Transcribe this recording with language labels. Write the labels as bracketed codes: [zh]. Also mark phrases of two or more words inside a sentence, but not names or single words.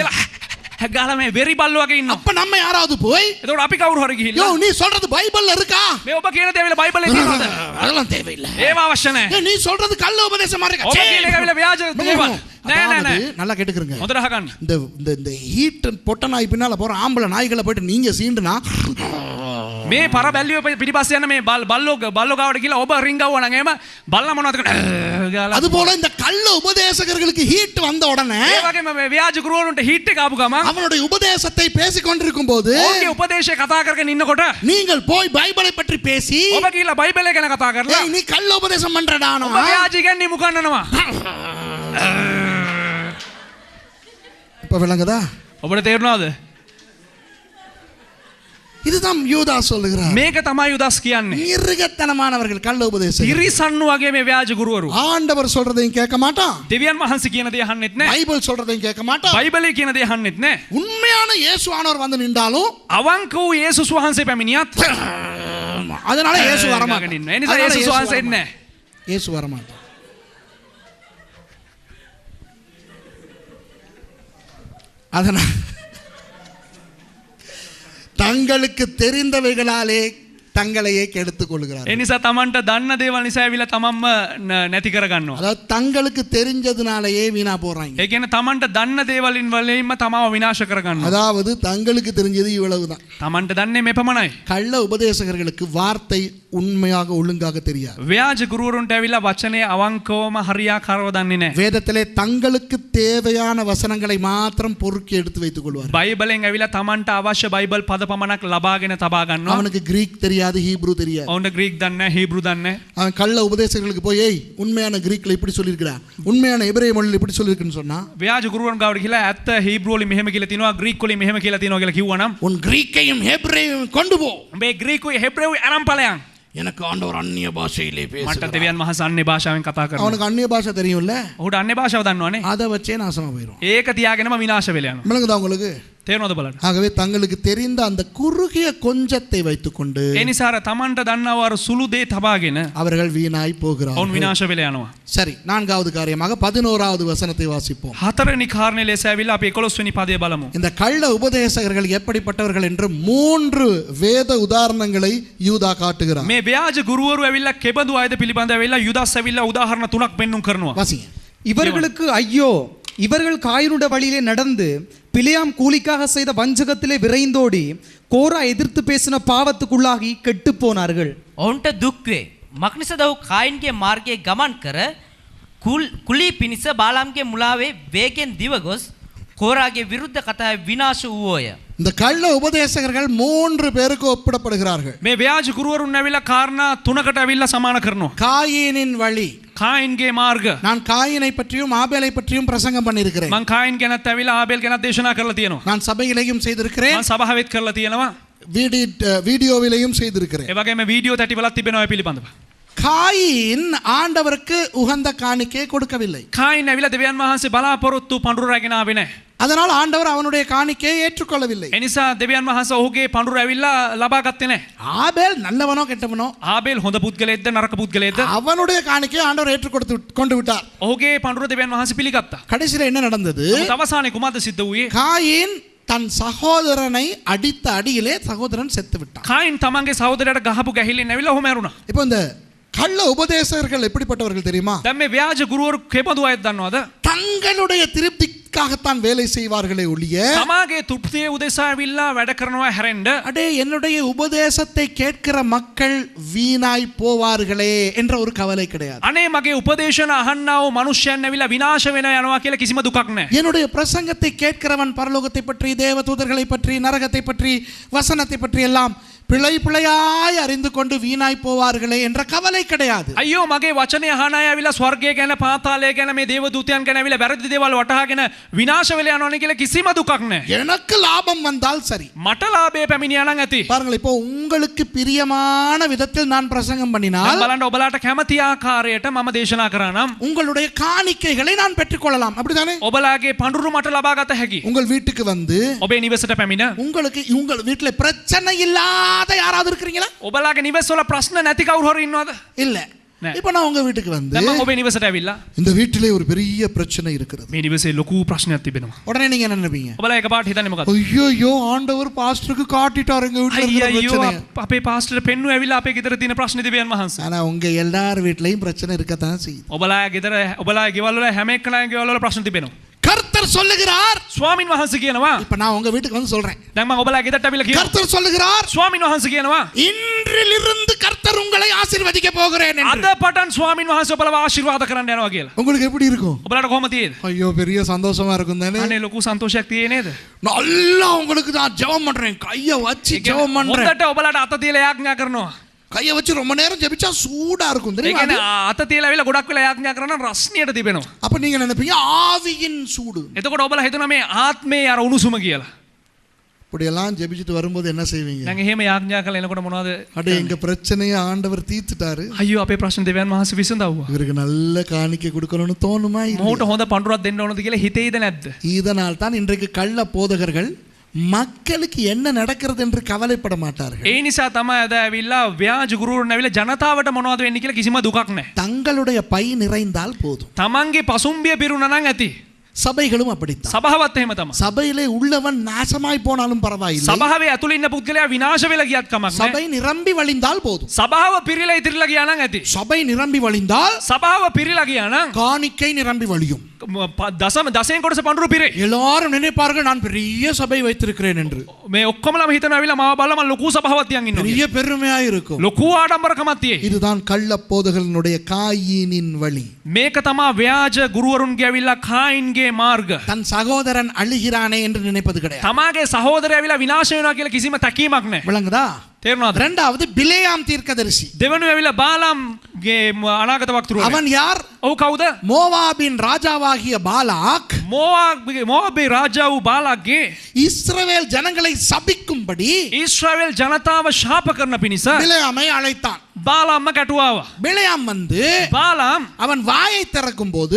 [si] කියලා ගාලා මේ වෙරි බල්ලෝ වගේ ඉන්නවා. [ta] அப்ப நம்ம யாராவது போய் [si] එතකොට අපි කවුරු හරි யோ ගිහිල්ලා [ta] நீ சொல்றது பைபிள்ல இருக்கா? [si] මේ ඔබ කියන දේ ඇවිල්ලා බයිබලේ තියෙනවද? [ta] அதெல்லாம் தேவையில்லை. [si] ඒව අවශ්‍ය නැහැ. [ta] ஏய், நீ சொல்றது கள்ள உபதேசமா இருக்கா? [si] ඔබ කියන එක ඇවිල්ලා ව්‍යාජ දේවල්. නෑ නෑ නෑ. [ta] நல்லா கேட்டுக்கிறங்க. [si] හොඳට අහගන්න. [ta] இந்த இந்த இந்த ஹீட் பொட்ட நாய் பின்னால போற ஆம்பளை நாய்களை போயிட்டு நீங்க சீண்டுனா [si] මේ පර බැල්ලියෝ පිටිපස්සේ යන මේ බල්ලෝ ගාවට ගිහලා ඔබ රින්ගවුවා නම් එහෙම බල්ලා මොනවද කරන්නේ? [ta] அது போல இந்த கள்ள உபதேசகர்களுக்கு ஹீட் வந்த உடனே [si] ඒ වගේම මේ ව්‍යාජ ගුරුවරුන්ට හිට් එක ආපු ගමන් [ta] அவனுடைய உபதேசத்தை பேசிக் கொண்டிருக்கும் போது [si] ඔවුන්ගේ උපදේශය කතා කරගෙන ඉන්නකොට [ta] நீங்கள் போய் பைபிளை பற்றி பேசி [si] ඔබ ගිහලා බයිබලය ගැන කතා කරලා [ta] ஏய், நீ கள்ள உபதேசம் பண்றடானா [si] ඔබ ව්‍යාජ ඉගැන්වීම උගන්වනවා. [ta] இப்ப விளங்குதா? [si] ඔබට තේරුණාද? [ta] இதுதான் யூதா சொல்லுகிறார். [si] මේක තමයි යුදස් කියන්නේ. [ta] மிருகத்தனமானவர்கள் கள்ள உபதேசம். [si] තිරිසන්නු වගේ මේ ව්‍යාජ ගුරුවරු. [ta] ஆண்டவர் சொல்றதையும் கேட்க மாட்டான், [si] දෙවියන් වහන්සේ කියන දේ අහන්නෙත් නැහැ. [ta] பைபிள் சொல்றதையும் கேட்க மாட்டான். [si] බයිබලයේ කියන දේ අහන්නෙත් නැහැ. [ta] உண்மையான இயேசுவானவர் வந்து நின்றாலும் [si] අවංක වූ යේසුස් වහන්සේ පැමිණියත් [ta] அதனால இயேசு [si] ගාගෙන [ta] வரமாட்டான். [si] ඉන්නවා. ඒ නිසා යේසුස් වහන්සේ එන්නේ නැහැ. [ta] இயேசு வரமாட்டான். அதனால் தங்களுக்கு தெரிந்தவைகளாலே தங்களையே கெடுத்துக் கொள்கிறார். [si] ඒ නිසා Tamanට දන්න දේවල් නිසා ඇවිල්ලා තමන්ම නැති කරගන්නවා. [ta] அதாவது தங்களுக்கு தெரிஞ்சதுனாலேயே வீணா போறாங்க. [si] ඒ කියන්නේ Tamanට දන්න දේවලින් වලින්ම තමව විනාශ කරගන්නවා. [ta] அதாவது தங்களுக்கு தெரிஞ்சது இவ்வளவுதான். [si] Tamanට දන්නේ මේ පමණයි. [ta] கள்ள உபதேசகர்களுக்கு வார்த்தை உண்மையாக ஒழுங்காக தெரியாது. [si] ව්‍යාජ ගුරුවරුන්ට ඇවිල්ලා වචනේ අවංකවම හරියාකාරව දන්නේ නැහැ. [ta] வேதத்திலே தங்களுக்கு தேவையான வசனங்களை மாத்திரம் பொறுக்கி எடுத்து வைத்துக் கொள்வார். [si] බයිබලෙන් ඇවිල්ලා Tamanට අවශ්‍ය බයිබල් පද පමණක් ලබාගෙන තබා ගන්නවා. [ta] அவனுக்கு கிரீக் தெரியாது, ஹீப்ரு தெரியாது. [si] ඔවුන්ට ග්‍රීක් දන්නේ නැහැ, හීබ්‍රු දන්නේ නැහැ. [ta] அவன் கள்ள உபதேசகர்களுக்கு போய் ஏய் உண்மையான கிரீக்ல இப்படி சொல்லியிருக்கிறா, உண்மையான எபிரேய மொழியில் இப்படி சொல்லியிருக்குன்னு சொன்னா [si] ව්‍යාජ ගුරුවරුන් ගාවට ගිහලා ඇත්ත හීබ්‍රු වලින් මෙහෙම කියලා තිනවා, ග්‍රීක් වලින් මෙහෙම කියලා තිනවා කියලා කිව්වනම් [ta] உன் கிரீக்கையும் ஹெப்ரேயும் கொண்டு போ, [si] මේ ග්‍රීකුයි හෙබ්‍රේවුයි අරන් ඵලයන්. [ta] எனக்கு ஆண்டவர் அந்நிய பாஷையிலே [si] මට [ta] பேசுகிறார். [si] දෙවියන් වහන්සේ අන්නේ භාෂාවෙන් කතා කරනවා. [ta] அவனுக்கு அந்நிய பாஷை தெரியும்ல, [si] ඔහුට අන්නේ භාෂාව දන්නවනේ. [ta] அதை வச்சே நாசமா போயிடும். [si] ඒක තියාගෙනම විනාශ වෙලා යනවා. [ta] விளங்குதா உங்களுக்கு? [si] තේරෙනවද බලන්න? [ta] ஆகவே தங்களுக்கு தெரிந்த அந்த குறுகிய கொஞ்சத்தை வைத்துக்கொண்டு [si] ඒ නිසා අර Tamanට දන්නව අර සුළු දේ තබාගෙන [ta] அவர்கள் வீணாய் [si] ඔවුන් [ta] போகிறார்கள். [si] විනාශ වෙලා යනවා. [ta] சரி, நான்காவது காரியமாக 11வது வசனத்தை வாசிப்போம். [si] හතරවෙනි කාරණේ ලෙස ඇවිල්ලා අපි 11 වෙනි පදය බලමු. [ta] இந்த கள்ள உபதேசகர்கள் எப்படிப்பட்டவர்கள் என்று 3 வேத உதாரணங்களை யூதா காட்டுகிறார். [si] මේ ව්‍යාජ ගුරුවරු ඇවිල්ලා කෙබඳු අයද පිළිබඳව ඇවිල්ලා යුදස් ඇවිල්ලා උදාහරණ තුනක් පෙන්눔 කරනවා. [ta] வாசிங்க. இவர்களுக்கு ஐயோ, இவர்கள் காயினுடைய வழியிலே நடந்து பிலேயாம் கூலிக்காக செய்த வஞ்சகத்திலே விரைந்தோடி கோரா எதிர்த்து பேசின பாவத்துக்குள்ளாகி கெட்டு போனார்கள். [si] ඔවුන්ට දුක් වේ. මක්නිසද ඔහු කායින්ගේ මාර්ගයේ ගමන් කර කුලී පිණිස බාලාම්ගේ මුලාවේ වේගෙන් දිව ගොස් කෝරාගේ විරුද්ධ කතාවේ විනාශ වූෝය. [ta] இந்த கள்ள உபதேசகர்கள் 3 பேருக்கு ஒப்பிடப்படுகிறார்கள். [si] මේ ව්‍යාජ ගුරුවරුන් ඇවිල්ලා කාරණා තුනකට ඇවිල්ලා සමාන කරනවා. [ta] காயினின் வழி. [si] කායින්ගේ මාර්ග. [ta] நான் காயினை பற்றியும் ஆபேலை பற்றியும் பிரசங்கம் பண்ணியிருக்கிறேன். [si] මං කායින් ගැනත් ඇවිල්ලා ආබේල් ගැනත් දේශනා කරලා තියෙනවා. [ta] நான் சபையிலேயும் செய்திருக்கிறேன், [si] මං සභාවෙත් කරලා තියෙනවා. [ta] வீடியோவிலேயும் செய்திருக்கிறேன். [si] ඒ වගේම වීඩියෝ තැටිවලත් තිබෙනවා ඒ පිළිබඳව. [ta] காயின் ஆண்டவருக்கு உகந்த காணிக்கை கொடுக்கவில்லை. [si] කායින් ඇවිල්ලා දෙවියන් වහන්සේ බලාපොරොත්තු පඳුරු රැගෙන ආවේ නැහැ. [ta] அதனால் ஆண்டவர் அவனுடைய காணிக்கையை ஏற்றுக்கொள்ளவில்லை. [si] ඒ නිසා දෙවියන් වහන්සේ ඔහුගේ පඳුරු ඇවිල්ලා ලබා ගත්තේ නැහැ. [ta] ஆபேல் நல்லவனோ கெட்டவனோ [si] ආබේල් හොඳ පුද්ගලයෙක්ද නරක පුද්ගලයෙක්ද? [ta] அவனுடைய காணிக்கையை ஆண்டவர் கொண்டு விட்டார். [si] ඔහුගේ පඳුරු දෙවියන් වහන්සේ පිළිගත්තා. [ta] கடைசியில் என்ன நடந்தது? [si] නමුත් අවසානයේ කුමක්ද සිද්ධ වුයේ? [ta] காயின் தன் சகோதரனை அடித்த அடியிலே சகோதரன் செத்து விட்டான். [si] කායින් තමන්ගේ සහෝදරයාට ගහපු ගැහිල්ලෙන් ඇවිල්ලා ඔහු මැරුණා. [ta] இப்போ இந்த கள்ள உபதேசகர்கள் எப்படிப்பட்டவர்கள் தெரியுமா? [si] දැන් මේ ව්‍යාජ ගුරුවරු කෙබඳු අයද දන්නවද? [ta] தங்களுடைய திருப்திக்காகத்தான் வேலை செய்வார்களே ஒழிய [si] තමාගේ තෘප්තිය උදෙසා ඇවිල්ලා වැඩ කරනවා හැරෙන්න [ta] அடே என்னுடைய உபதேசத்தை கேட்கிற மக்கள் வீணாய் போவார்களே என்ற ஒரு கவலை கிடையாது. [si] අනේ මගේ උපදේශන අහන්නා වූ මනුෂ්‍යයන් ඇවිල්ලා විනාශ වෙනවා යනවා කියලා කිසිම දුකක් නැහැ. [ta] என்னுடைய பிரசங்கத்தை கேட்கிறவன் பரலோகத்தை பற்றி, தேவதூதர்களை பற்றி, நரகத்தை பற்றி, வசனத்தை பற்றி எல்லாம் பிழை பிழையாய் அறிந்து கொண்டு வீணாய் போவார்களே என்ற கவலை கிடையாது. [si] අයියෝ මගේ වචනය අහන අය ඇවිල්ලා ස්වර්ගය ගැන පාතාලය ගැන මේ දේව දූතයන් ගැන ඇවිල්ලා වැරදි දේවල් වටහාගෙන විනාශ වෙලා යනවනේ කියලා කිසිම දුකක් නැහැ. [ta] எனக்கு லாபம் வந்தால் சரி. [si] මට ලාභය පැමිණියා නම් ඇති. [ta] பாருங்கள், இப்போ உங்களுக்கு பிரியமான விதத்தில் நான் பிரசங்கம் பண்ணினால் [si] දැන් බලන්න ඔබලාට කැමති ආකාරයට මම දේශනා කරා නම් [ta] உங்களுடைய காணிக்கைகளை நான் பெற்றுக்கொள்ளலாம், அப்படிதானே? [si] ඔබලාගේ පඳුරු මට ලබා ගත හැකි. [ta] உங்கள் வீட்டுக்கு வந்து [si] ඔබේ නිවසට පැමිණ [ta] உங்களுக்கு உங்கள் வீட்டுல பிரச்சனை இல்லாத யாராவது இருக்கிறீங்களா? [si] ඔබලාගේ නිවසවල ප්‍රශ්න නැති කවුරු හරි ඉන්නවද? [ta] இல்ல. [si] නෑ. [ta] இப்போ நான் உங்க வீட்டுக்கு வந்து [si] දැන් මම ඔබේ නිවසට ඇවිල්ලා [ta] இந்த வீட்டிலே ஒரு பெரிய பிரச்சனை இருக்கிறது. [si] මේ නිවසේ ලොකු ප්‍රශ්නයක් තිබෙනවා. [ta] உடனே நீங்க என்ன நினைப்பீங்க? [si] ඔබලා එකපාරට හිතන්නේ මොකක්ද? [ta] ஐயோ ஆண்டவர் பாஸ்டருக்கு காட்டிட்டாருங்க வீட்டுல இருக்கிற [si] අයියෝ [ta] பிரச்சனையை. [si] අපේ පාස්ටර් පෙන්නුව ඇවිල්ලා අපේ ගෙදර තියෙන ප්‍රශ්න දෙවියන් වහන්සේ. [ta] ஆனா உங்க எல்லார் வீட்லயும் பிரச்சனை இருக்கத்தான் செய்யுது. [si] ඔබලා ගෙදර ඔබලා ගෙවල් වල හැම එක්කෙනාගේ ගෙවල් වල ප්‍රශ්න තිබෙනවා. [ta] கர்த்தர் சொல்லுகிறார். [si] ස්වාමින් වහන්සේ කියනවා. [ta] இப்ப நான் உங்க வீட்டுக்கு வந்து சொல்றேன். [si] දැන් මම ඔබලා ගෙදරට ඇවිල්ලා කියනවා. [ta] கர்த்தர் சொல்லுகிறார், [si] ස්වාමින් වහන්සේ කියනවා. [ta] இன்றிலிருந்து கர்த்தர் உங்களை ஆசீர்வதிக்க போகிறேன் என்று. [si] අද පටන් ස්වාමින් වහන්සේ ඔබලව ආශිර්වාද කරන්න යනවා කියලා. [ta] உங்களுக்கு எப்படி இருக்கும்? [si] ඔබලාට කොහොම තියෙද? [ta] ஐயோ பெரிய சந்தோஷமா இருக்கும் தானே. [si] අනේ ලොකු සන්තෝෂයක් තියෙන්නේ නේද? [ta] நல்லா உங்களுக்கு நான் ஜெபம் பண்றேன், கைய வச்சு ஜெபம் பண்றேன். [si] හොඳට ඔබලාට අත තියලා යාඥා කරනවා. [ta] கைய வச்சு ரொம்ப நேரம் ஜெபிச்சா சூடா இருக்கும் [si] ඒ [ta] தெரியுமா? [si] කියන්නේ අත තියලා ඇවිල්ලා ගොඩක් වෙලා යාඥා කරනවා නම් රස්නියට තිබෙනවා. [ta] அப்ப நீங்க நினைப்பீங்க ஆவியின் சூடு. [si] එතකොට ඔබලා හිතනවා මේ ආත්මේ අර උණුසුම කියලා. [ta] இப்படி எல்லாம் ஜெபிச்சிட்டு வரும்போது என்ன செய்வீங்க? [si] දැන් එහෙම යාඥා කරලා එනකොට මොනවද? [ta] அடே எங்க பிரச்சனையை ஆண்டவர் தீர்த்துட்டாரு, [si] අයියෝ අපේ ප්‍රශ්න දෙවියන් වහන්සේ විසඳවුවා. [ta] இவருக்கு நல்ல காணிக்கை கொடுக்கணும்னு தோணுமா? [si] මොහොත හොඳ පඳුරක් දෙන්න ඕනද කියලා හිතේද නැද්ද? [ta] இதனால் தான் இன்றைக்கு கள்ள போதகர்கள் மக்களுக்கு என்ன நடக்கிறது என்று கவலைப்பட மாட்டார்கள். [si] ඒ නිසා තමයි අද ඇවිල්ලා ව්‍යාජ ගුරුවරුන් ඇවිල්ලා ජනතාවට මොනවද වෙන්නේ කියලා කිසිම දුකක් නැහැ. [ta] தங்களுடைய பை நிறைந்தால் போதும். [si] තමන්ගේ පසුම්බිය පිරුණා නම් ඇති. [ta] சபைகளும் அப்படித்தான். [si] සභාවත් එහෙම තමයි. [ta] சபையிலே உள்ளவன் நாசமாய் போனாலும் பரவாயில்லை, [si] සභාවේ ඇතුළේ ඉන්න පුද්ගලයා විනාශ වෙලා ගියත් කමක් නැහැ. [ta] சபை நிரம்பி வழிந்தால் போதும். [si] සභාව පිරීලා ඉතිරිලා ගියා නම් ඇති. [ta] சபை நிரம்பி வழிந்தால் [si] සභාව පිරීලා ගියා නම් [ta] காணிக்கை நிரம்பி வழியும். [si] දසයෙන් කොටස පඳුරු පිරේ. [ta] எல்லாரும் நினைப்பார்கள் நான் பெரிய சபை வைத்திருக்கிறேன் என்று. [si] මේ ඔක්කොමලම හිතන ඇවිල්ලා මාව බලලා මම ලොකු සභාවක් තියන් ඉන්නවා. [ta] பெரிய பெருமையா இருக்கும். [si] ලොකු ආඩම්බරකමක් තියෙයි. [ta] இதுதான் கள்ள போதகர்களுடைய காயினின் வழி. [si] මේක තමයි ව්‍යාජ ගුරුවරුන්ගේ ඇවිල්ලා කායින්ගේ මාර්ග. [ta] தன் சகோதரன் அழுகிறானே என்று நினைப்பது கிடையாது. [si] තමාගේ සහෝදරයා ඇවිල්ලා විනාශ වෙනවා කියලා කිසිම තැකීමක් නැහැ. [ta] விளங்குதா? [si] තේරුණාද? [ta] இரண்டாவது பிலேயாம் தீர்க்கதரிசி. [si] දෙවනුව ඇවිල්ලා බාලාම්ගේ අනාගත වක්තෘවරයා. [ta] அவன் யார்? [si] ඔව් කවුද? [ta] மோவாபின் ராஜாவாகிய பாலாக் [si] මෝවාබේ රාජා වූ බාලාක්ගේ [ta] இஸ்ரவேல் ஜனங்களை சபிக்கும்படி [si] ඊශ්‍රායෙල් ජනතාව ශාප කරන පිණිස [ta] பிலேயாமை அழைத்தான். [si] බාලාම්ම කැටුවාවා. [ta] பிலேயாம் வந்து [si] බාලාම් [ta] அவன் வாயை திறக்கும் போது